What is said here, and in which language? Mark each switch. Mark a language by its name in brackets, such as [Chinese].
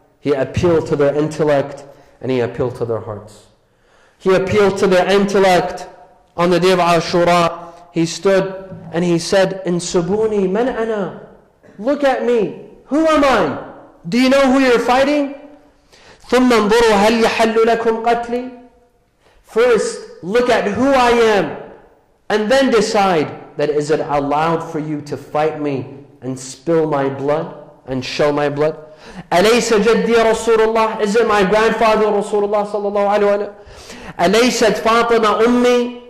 [English] He appealed to their intellect and he appealed to their hearts. He appealed to their intellect on the day of Ashura. He stood and he said, [Arabic] Insubuni man ana. [English] Look at me. Who am I? Do you know who you're fighting? [Arabic] ثم انظروا هل يحل لكم قتلي. [English] First, look at who I am, and then decide that is it allowed for you to fight me and spill my blood and show my blood? [Arabic] أليس جدي رسول الله? [English] Is it my grandfather Rasulullah sallallahu alaihi wasallam? [Arabic] أليست فاطمة أمي?